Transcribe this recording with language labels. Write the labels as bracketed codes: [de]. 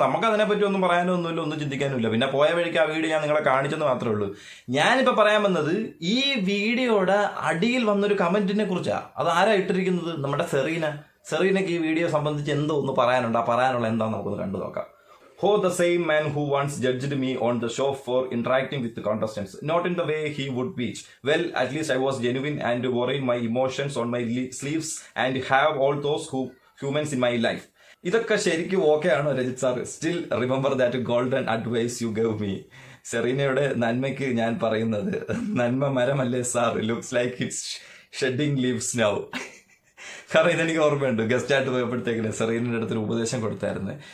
[ml] നമുക്ക് അതിനെപ്പറ്റി ഒന്നും പറയാനൊന്നുമില്ല, ഒന്നും ചിന്തിക്കാനുമില്ല. പിന്നെ പോയ വഴിക്ക് ആ വീഡിയോ ഞാൻ നിങ്ങളെ കാണിച്ചെന്ന് മാത്രമേ ഉള്ളൂ. ഞാനിപ്പോൾ പറയാൻ വന്നത് ഈ വീഡിയോയുടെ അടിയിൽ വന്നൊരു കമന്റിനെ കുറിച്ചാണ്. അത് ആരാ ഇട്ടിരിക്കുന്നത്? നമ്മുടെ സെറീനയ്ക്ക് ഈ വീഡിയോ സംബന്ധിച്ച് എന്തോ ഒന്ന് പറയാനുണ്ട്. ആ പറയാനുള്ള എന്താണെന്ന് നമുക്കൊന്ന് കണ്ടു നോക്കാം. [en] Ho, the same man who once judged me on the show for interacting with the contestants, not in the way he would preach. Well, at least I was genuine and worried my emotions on my sleeves and have all those humans in my life. [ml] ഇതൊക്കെ ശരിക്കും okay ആണോ Rajith sir? [en] Still remember that golden advice you gave me. [ml] സെറീനയുടെ നന്മയ്ക്ക് ഞാൻ പറയുന്നത്, നന്മ മരമല്ലേ sir, [en] Looks like it's shedding leaves now. [ml] കാരണം ഇതെനിക്ക് ഓർമ്മയുണ്ട്, ഗസ്റ്റായിട്ട് പോയപ്പോഴത്തേക്കിന് സെറീനിൻ്റെ അടുത്തൊരു ഉപദേശം കൊടുത്തായിരുന്നു.